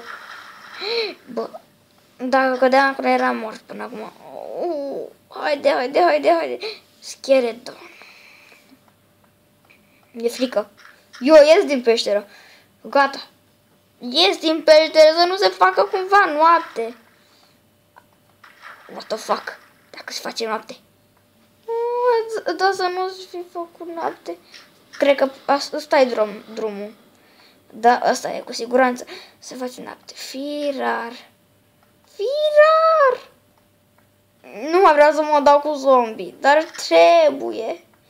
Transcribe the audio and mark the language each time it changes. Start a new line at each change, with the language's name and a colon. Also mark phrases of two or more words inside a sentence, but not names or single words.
Romanian: Bă, dacă cădeam acolo eram mort până acum. Haide. Schelet. E frică. Eu ies din peșteră. Gata. Ies din peșteră să nu se facă cumva noapte.
English: What the fuck?
Romanian: Dacă se face noapte. Da, să nu fi făcut noapte. Cred că ăsta e drumul. Da, ăsta e cu siguranță. Se face noapte. Firar. Nu mai vreau să mă dau cu zombie, dar trebuie.